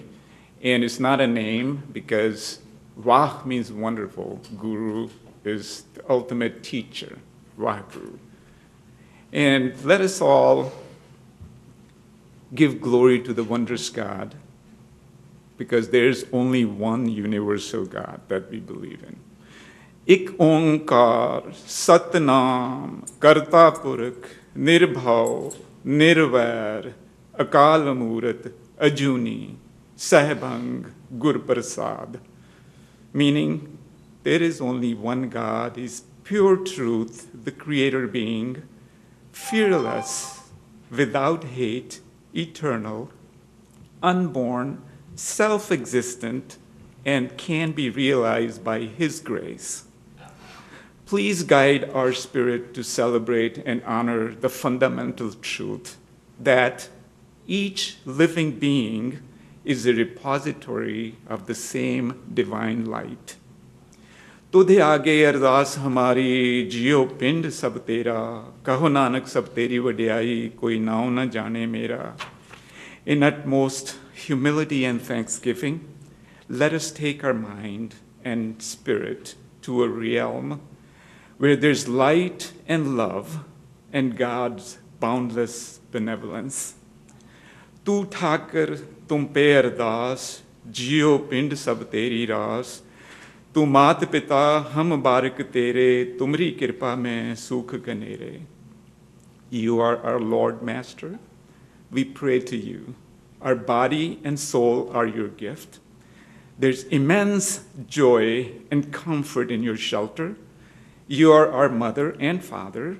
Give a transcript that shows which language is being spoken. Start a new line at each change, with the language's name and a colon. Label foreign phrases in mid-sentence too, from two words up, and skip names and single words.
English: And it's not a name because Vah means wonderful. Guru is the ultimate teacher, Vaheguru. And let us all give glory to the wondrous God, because there's only one universal God that we believe in.
Punjabi: ਇਕ ਓਅੰਕਾਰ ਸਤਿਨਾਮੁ ਕਰਤਾ ਪੁਰਖੁ ਨਿਰਭਉ ਨਿਰਵੈਰੁ ਅਕਾਲ ਮੂਰਤਿ ਅਜੂਨੀ ਸੈਭੰ ਗੁਰ ਪ੍ਰਸਾਦਿ.
English: Meaning, there is only one God, is pure truth, the creator being, fearless, without hate, eternal, unborn, self-existent, and can be realized by His grace. Please guide our spirit to celebrate and honor the fundamental truth that each living being is a repository of the same divine light.
Punjabi: ਤੁਧੁ ਆਗੈ ਅਰਦਾਸਿ ਹਮਾਰੀ ਜੀਉ ਪਿੰਡੁ ਸਭੁ ਤੇਰਾ ਕਹੁ ਨਾਨਕ ਸਭ ਤੇਰੀ ਵਡਿਆਈ ਕੋਈ ਨਾਉ ਨ ਜਾਣੈ ਮੇਰਾ
English: In utmost humility and thanksgiving, let us take our mind and spirit to a realm where there's light and love and God's boundless benevolence.
Punjabi: ਤੂ ਠਾਕੁਰੁ ਤੁਮ ਪਹਿ ਅਰਦਾਸਿ ਜੀਉ ਪਿੰਡੁ ਸਭੁ ਤੇਰੀ ਰਾਸਿ, ਤੂ ਮਾਤ ਪਿਤਾ ਹਮ ਬਾਰਿਕ ਤੇਰੇ ਤੁਮਰੀ ਕ੍ਰਿਪਾ ਮਹਿ ਸੂਖ ਘਨੇਰੇ.
English: You are our Lord Master. We pray to you. Our body and soul are your gift. There's immense joy and comfort in your shelter. You are our mother and father.